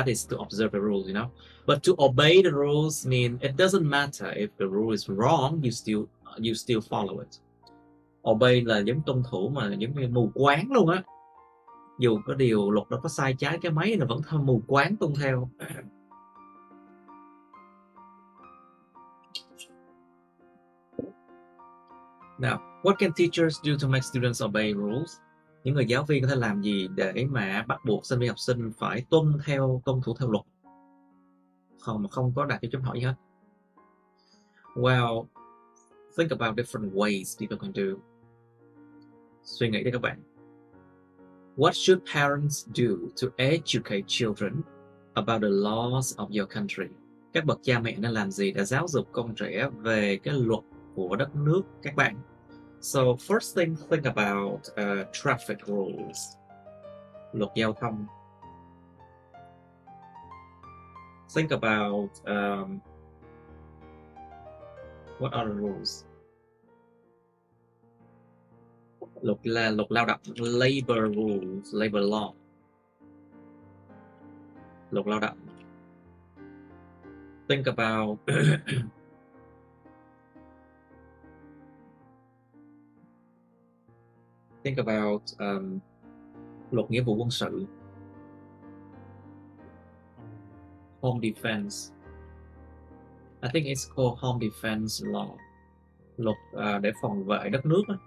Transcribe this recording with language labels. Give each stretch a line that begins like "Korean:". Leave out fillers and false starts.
English: That is to observe the rules, you know. But to obey the rules mean it doesn't matter if the rule is wrong, you still follow it.
Vietnamese: Obey là giống tuân thủ mà giống như mù quáng luôn á. Dù có điều luật đó có sai trái cái mấy là vẫn mù quáng tuân theo.
English: Now, what can teachers do to make students obey rules?
Vietnamese: Những người giáo viên có thể làm gì để mà bắt buộc sinh viên học sinh phải tuân thủ theo luật? Không có đặt cái chấm hỏi gì hết.
English: Well, think about different ways people can do.
Vietnamese: Suy nghĩ đi các bạn.
English: What should parents do to educate children about the laws of your country?
Vietnamese: các bậc cha mẹ nên làm gì để giáo dục con trẻ về cái luật của đất nước các bạn?
English: So first thing, think about traffic rules.
Vietnamese: Luật giao thông.
English: Think about what are the rules?
Vietnamese: Luật lao động,
English: labor rules, labor law.
Vietnamese: Luật lao động.
English: Think about think about
Vietnamese: luật nghĩa vụ quân sự.
English: Home defense. I think it's called home defense law.
Vietnamese: Luật để phòng vệ đất nước.